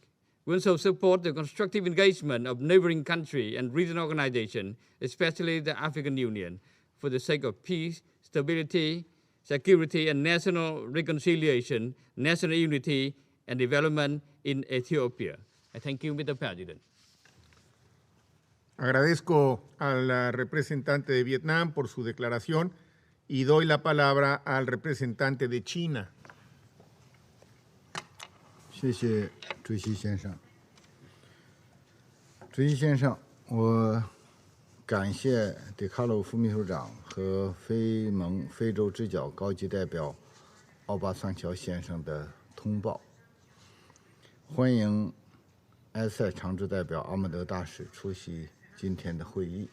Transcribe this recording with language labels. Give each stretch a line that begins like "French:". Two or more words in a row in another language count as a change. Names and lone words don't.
English: We also support the constructive engagement of neighboring countries and regional organizations, especially the African Union, for the sake of peace, stability, security, and national reconciliation, national unity, and development in Ethiopia. I thank you, Mr. President.
Spanish: Agradezco al representante de Vietnam por su declaración y doy la palabra al representante de China.
Chinese: 谢谢主席先生。主席先生，我感谢迪卡洛副秘书长和非盟非洲之角高级代表奥巴桑乔先生的通报，欢迎埃塞常驻代表阿姆德大使出席今天的会议。